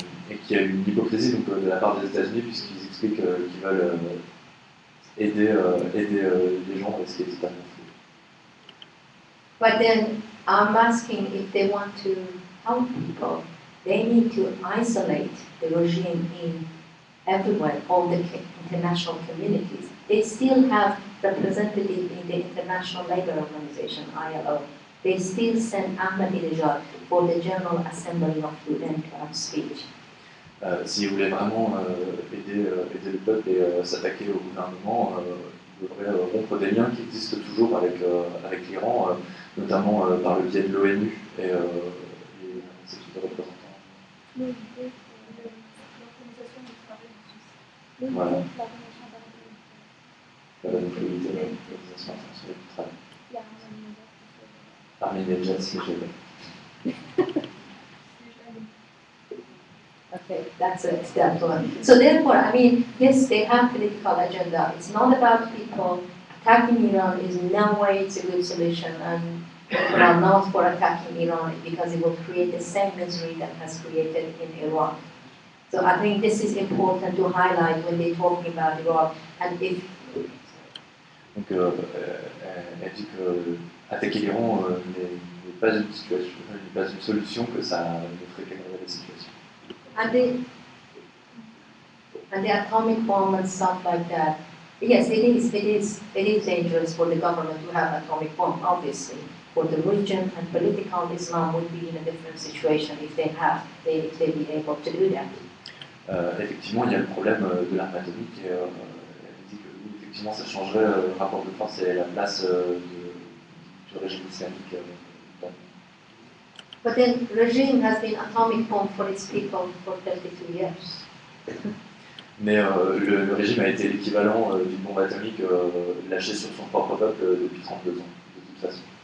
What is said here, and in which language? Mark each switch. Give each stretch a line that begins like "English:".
French: Et qu'il y a une hypocrisie donc, de la part des États-Unis, puisqu'ils expliquent qu'ils veulent aider les gens à ce qui est totalement fou.
English: But then I'm asking if they want to help people, they need to isolate the regime in everywhere, all the international communities. They still have representatives in the International Labour Organization, ILO. They still send Ahmadinejad for the General Assembly of UN to have speech.
French: Si vous voulez vraiment aider le peuple et s'attaquer au gouvernement, vous devrez rompre des liens qui existent toujours avec l'Iran, notamment par le biais de l'ONU et ses types de représentants. L'Organisation du travail en Suisse. Voilà. L'Organisation La l'organisation internationale du travail. Il y a un Ahmadinejad, si j'ai
English: Okay, that's it, that one. So therefore, I mean, yes, they have political agenda. It's not about people. Attacking Iran is no way it's a good solution, and people are not for attacking Iran because it will create the same misery that has created in Iraq. So I think this is important to highlight when they're talking about Iraq. And if
French: Donc, elle dit que attaquer l'Iran n'est pas une situation, n'est pas une solution, que ça ne ferait qu'aggraver la situation.
English: And the atomic bomb and stuff like that. Yes, it is dangerous for the government to have atomic bomb, obviously. For the region and political Islam would be in a different situation if they be able to do that.
French: Effectivement, il y a le problème de l'arme atomique et elle dit que oui, effectivement, ça changerait le rapport de force et la place du régime islamique.
English: But then regime has been atomic bomb for its people for 32 years.
French: Mais le régime a été l'équivalent d'une bombe atomique lâchée sur son propre peuple depuis 32 ans, de toute façon.